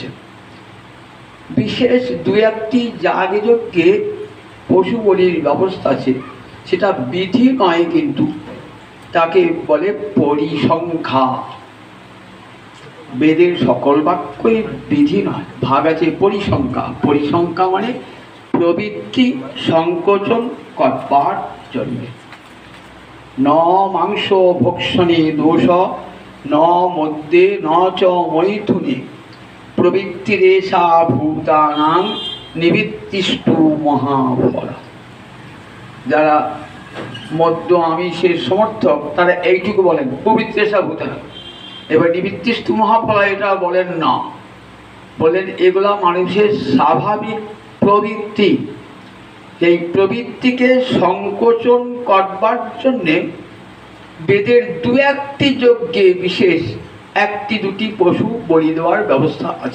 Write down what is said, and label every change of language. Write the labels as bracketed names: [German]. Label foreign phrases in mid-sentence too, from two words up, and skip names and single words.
[Bangla] বিশেষ দু একটি যাগযজ্ঞে পশু বলির ব্যবস্থা আছে, সেটা বিধি নয়, কিন্তু তাকে বলে পরিসংখ্যা। বেদের সকল বাক্যই বিধি নয়, ভাগ আছে পরিসংখ্যা। পরিসংখ্যা মানে প্রবৃত্তি সংকোচন করবার জন্য। [Sanskrit] ন মাংস ভক্ষণে দোষ ন মধ্যে ন চ মৈথুনে প্রবৃত্তিরেষা ভূতানাং নিবৃত্তিষ্টু মহাফলা। [Bangla] যারা মদ্য আমিষের সমর্থক তারা এইটুকু বলেন [Sanskrit] প্রবৃত্তিরেষা ভূতানাং। [Bangla] এবার [Sanskrit] নিবৃত্তিষ্টু মহাফলা [Bangla] এটা বলেন না। বললেন এগুলা মানুষের স্বাভাবিক প্রবৃত্তি, এই প্রবৃত্তিকে সংকোচন করবার জন্যে বেদের দু একটি যজ্ঞে বিশেষ একটি দুটি পশু বলি দেওয়ার ব্যবস্থা আছে।